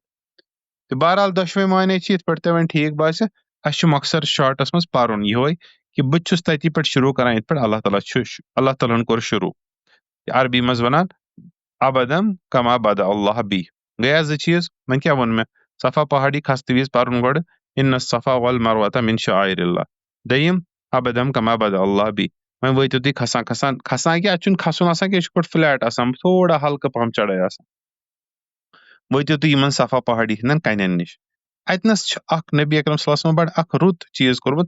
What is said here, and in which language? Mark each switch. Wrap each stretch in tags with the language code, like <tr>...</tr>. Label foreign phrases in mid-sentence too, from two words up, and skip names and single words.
<ks>تہٕ بہرحال دۄشوے معنے چھِ یِتھ پٲٹھۍ تۄہہِ وۄنۍ ٹھیٖک باسہِ. اسہِ چھُ مۄخصر شارٹس منٛز پرُن یِہوے کہ بہٕ چھُس تتی پٮ۪ٹھ شروٗع کران یِتھ پٲٹھۍ اللہ تعالیٰ ہن کوٚر شروٗع. عربی منٛز ونان</ks> <ar>ابدم کما بدأ اللہ بی.</ar> <ks>گٔیا 2 چیٖز. وۄنۍ کیٛاہ ووٚن مےٚ؟ صفا پہاڑی کھسنہٕ وِزِ پرُن گۄڈٕ</ks> <ar>اِنَ الصَّفَا وَالْمَرْوَةَ مِن شَعَائِرِ اللہِ.</ar> <ks>دوٚیِم</ks> <ar>ابدم کما بدأ اللہ بی.</ar> <ks>وۄنۍ وٲتِو تُہۍ کھسان کھسان کھسان کیٛاہ، اتھ چھُنہٕ کھسُن آسان کینٛہہ، یہِ چھُ پٲٹھۍ فلیٹ آسان، تھوڑا ہلکہٕ پہم چڑٲے آسان. وٲتِو تُہۍ یِمن صفا پہاڑی ہٕنٛدٮ۪ن کنٮ۪ن نِش. اتنس چھُ اکھ نبی اکرم</ks> <ar>صلی اللہ علیہ وسلم</ar> <ks>بڑٕ اکھ رُت چیٖز کوٚرمُت.</ks>